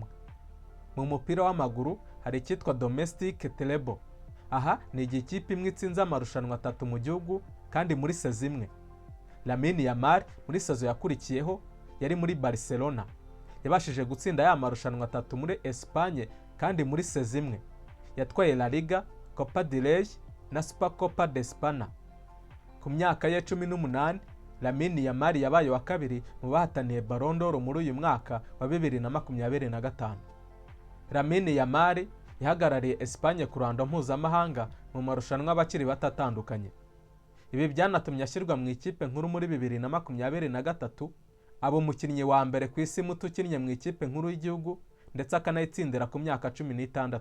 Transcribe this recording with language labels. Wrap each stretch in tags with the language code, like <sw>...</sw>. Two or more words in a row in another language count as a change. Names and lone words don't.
<rw>Mu mupira w'amaguru hari icyitwa Domestic Treble. Aha ni ikipe imwe itsinze amarushanwa 3 mu gihugu kandi muri sazo imwe. Lamine Yamal muri sazo yakurikiyeho yari muri Barcelona yabashije gutsinda ya marushanwa 3 muri Espagne, kandi muri sazo imwe yatwaye La Liga, Copa del Rey na Supercopa de España. Ku myaka ye 18, Lamine Yamal yabaye wa kabiri mu bahataniye Ballon d'Or muri uyu mwaka wa 2025. Lamine Yamal yahagarariye Espagne ku ruhando mpuzamahanga mu marushanwa abakiri batatandukanye. Ibi byanatumye ashyirwa mu ikipe nkuru muri 2023, aba umukinnyi wa mbere ku isi muto ukinnye mu ikipe nkuru y'igihugu ndetse akanayitsindira ku myaka 16.</rw>